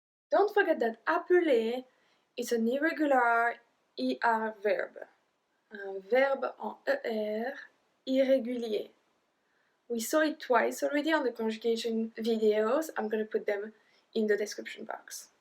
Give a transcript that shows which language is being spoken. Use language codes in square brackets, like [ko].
[en] Don't forget that appeler is an irregular ER verb. [fr] Un verbe en ER irrégulier. [en] We saw it twice already on the conjugation videos. I'm going to put them in the description box.